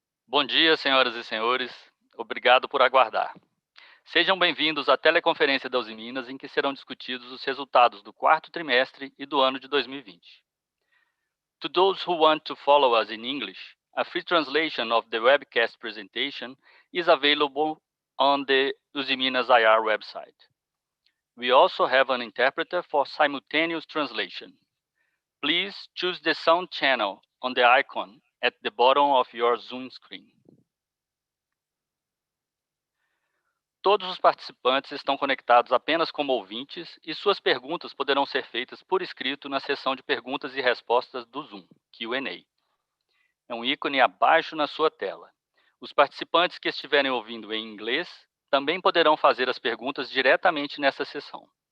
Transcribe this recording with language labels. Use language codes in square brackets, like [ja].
[pt] Bom dia, senhoras e senhores. Obrigado por aguardar. Sejam bem-vindos à teleconferência da Usiminas, em que serão discutidos os resultados do quarto trimestre e do ano de 2020. [en] To those who want to follow us in English, a free translation of the webcast presentation is available on the Usiminas IR website. We also have an interpreter for simultaneous translation. Please choose the sound channel on the icon at the bottom of your Zoom screen. [pt] Todos os participantes estão conectados apenas como ouvintes e suas perguntas poderão ser feitas por escrito na seção de perguntas e respostas do Zoom, Q&A. É um ícone abaixo na sua tela. Os participantes que estiverem ouvindo em inglês também poderão fazer as perguntas diretamente nessa seção.